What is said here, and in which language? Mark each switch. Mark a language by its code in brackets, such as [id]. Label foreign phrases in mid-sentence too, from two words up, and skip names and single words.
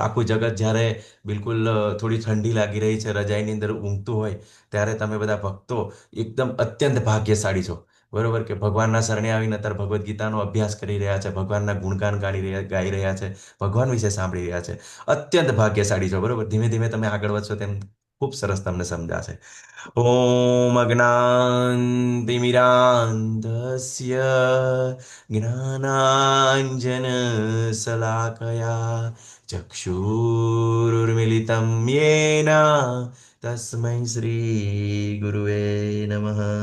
[gu] આખું જગત જ્યારે બિલકુલ થોડી ઠંડી લાગી રહી છે, રજાઈની અંદર ઊંઘતું હોય, ત્યારે તમે બધા ભક્તો એકદમ અત્યંત ભાગ્યશાળી છો, બરોબર, કે ભગવાનના શરણે આવીને અત્યારે ભગવદ્ ગીતાનો અભ્યાસ કરી રહ્યા છે, ભગવાનના ગુણગાન ગાઈ રહ્યા છે, ભગવાન વિશે સાંભળી રહ્યા છે, અત્યંત ભાગ્યશાળી છો, બરોબર। ધીમે ધીમે તમે આગળ વધશો તેમ ખૂબ સરસ તમને સમજાશે। [sa] ॐ अज्ञानतिमिरान्धस्य ज्ञानाञ्जनशलाकया चक्षुरुर्मिलितं येन तस्मै श्रीगुरुवे नमः।